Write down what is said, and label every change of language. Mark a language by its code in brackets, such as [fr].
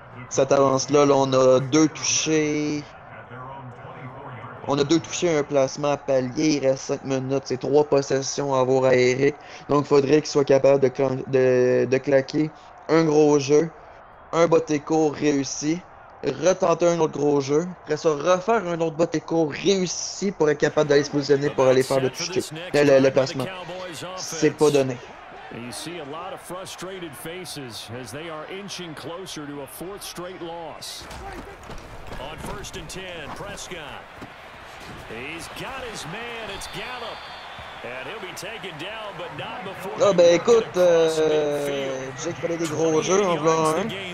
[fr] Cette avance-là, là, on a 2 touchés. On a 2 touchés, un placement à palier, il reste 5 minutes, c'est 3 possessions à avoir à Eric. Donc il faudrait qu'il soit capable de claquer un gros jeu, un botté court réussi, retenter un autre gros jeu, après ça refaire un autre botté court réussi pour être capable d'aller se positionner pour aller faire le toucher, le placement. C'est pas donné. [en] And you see a lot of frustrated faces as they are inching closer to a 4th straight loss. On 1st and 10, Prescott. He's got his man, it's Gallup. And he'll be taken down, but not before. [fr] Ah ben écoute, je sais qu'il fallait des gros jeux en voulant un.